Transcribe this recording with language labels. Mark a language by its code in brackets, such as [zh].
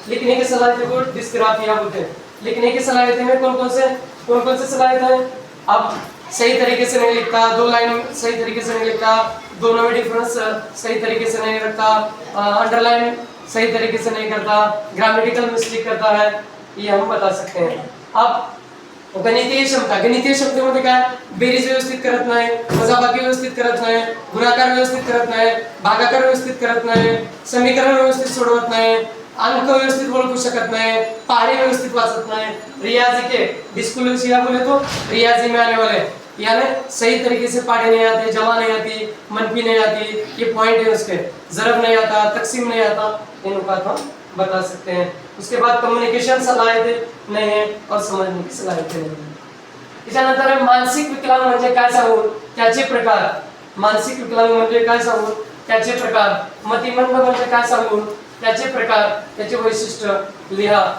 [hi] लिखने की सलाहियत को डिस्ग्राफिया बोलते हैं. लिखने की सलाहियत में कौन कौन से सलाहियत है. अब सही तरीके से नहीं लिखता, 2 लाइन सही तरीके से नहीं लिखता, दोनों में डिफरेंस सही तरीके से नहीं रखता, अंडरलाइन सही तरीके से नहीं करता, ग्रामेटिकल मिस्टेक करता है. ये हम बता सकते हैं. [mr] अब गणितीय क्षमतेमध्ये काय, बेरीज व्यवस्थित करत नाही, वजाबाकी व्यवस्थित करत नाही, गुणाकार व्यवस्थित करत नाही, भागाकार व्यवस्थित करत नाही, समीकरण व्यवस्थित सोडवत नाही, अंक व्यवस्थित ओळखू शकत नाही, पहाड़े व्यवस्थित वाचत नाही. [hi] रियाजी के डिस्लेक्सिया बोले तो रियाजी में आने वाले यानी सही तरीके से पहाड़े नहीं आते, जमा नहीं आती, मनफी नहीं आती, ये पॉइंट है उसके. जरब नहीं आता, तकसीम नहीं आता, इन नुकात हम बता सकते हैं. उसके बाद कम्युनिकेशन सलाहियत [mr] नाही आहे [hi] और समजने की सलाहियत नाही आहे. [mr] त्याच्यानंतर मानसिक विकलांग म्हणजे काय सांगू, त्याचे प्रकार. मानसिक विकलांग म्हणजे काय सांगू, त्याचे प्रकार. मतिमंद म्हणजे काय सांगू, त्याचे प्रकार, त्याचे वैशिष्ट्य लिहा.